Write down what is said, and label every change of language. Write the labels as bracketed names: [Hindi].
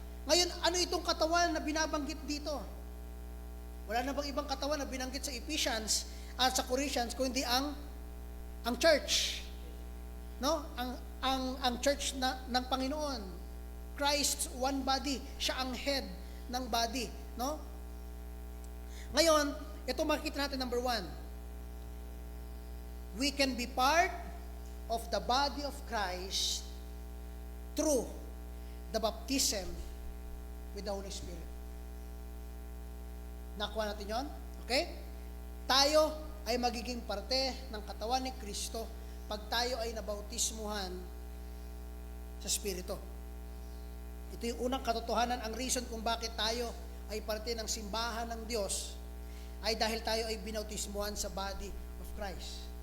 [Filipino] Ngayon, ano itong katawan na binabanggit dito? Wala na bang ibang katawan na binanggit sa Ephesians at sa Corinthians kundi ang church. No? Ang church ng Panginoon. [English] Christ's one body, [Filipino] siya ang head ng body, no? Ngayon, ito makikita natin number 1. [English] We can be part of the body of Christ through the baptism with the Holy Spirit. [Filipino] Nakuha natin yon? Okay? Tayo ay magiging parte ng katawan ni Kristo pag tayo ay nabautismuhan sa Espiritu. Ito yung unang katotohanan, ang reason kung bakit tayo ay parte ng simbahan ng Diyos ay dahil tayo ay binautismuhan sa body of Christ.